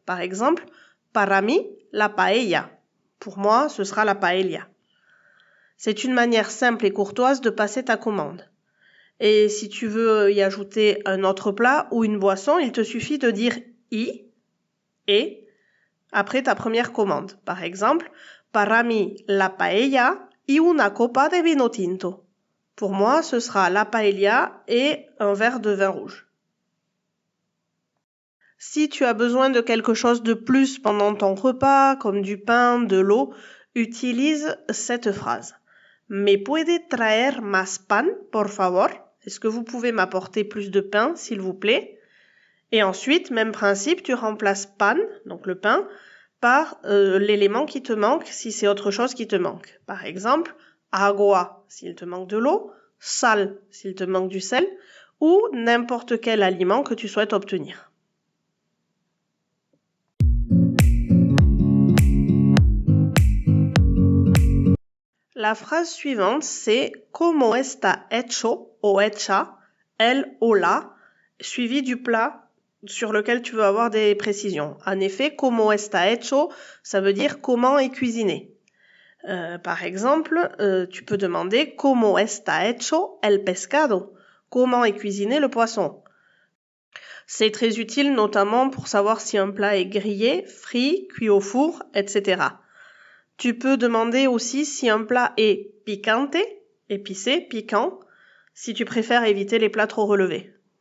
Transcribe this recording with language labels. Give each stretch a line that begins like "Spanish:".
French: Par exemple,
Spanish: « para mí, la paella ».
French: Pour moi, ce sera la paella. C'est une manière simple et courtoise de passer ta commande. Et si tu veux y ajouter un autre plat ou une boisson, il te suffit de dire « y » et après ta première commande. Par exemple,
Spanish: para mí la paella y una copa de vino tinto.
French: Pour moi, ce sera la paella et un verre de vin rouge. Si tu as besoin de quelque chose de plus pendant ton repas, comme du pain, de l'eau, utilise cette phrase.
Spanish: ¿Me puede traer más pan, por favor?
French: Est-ce que vous pouvez m'apporter plus de pain, s'il vous plaît? Et ensuite, même principe, tu remplaces pan, donc le pain, par l'élément qui te manque si c'est autre chose qui te manque. Par exemple, agua, s'il te manque de l'eau, sal, s'il te manque du sel, ou n'importe quel aliment que tu souhaites obtenir. La phrase suivante, c'est
Spanish: ¿Cómo está hecho o hecha el o la?
French: Suivi du plat sur lequel tu veux avoir des précisions. En effet,
Spanish: ¿Cómo está hecho?
French: Ça veut dire comment est cuisiné. Par exemple, tu peux demander
Spanish: ¿Cómo está hecho el pescado?
French: Comment est cuisiné le poisson? C'est très utile notamment pour savoir si un plat est grillé, frit, cuit au four, etc. Tu peux demander aussi si un plat est picante, épicé, piquant, si tu préfères éviter les plats trop relevés.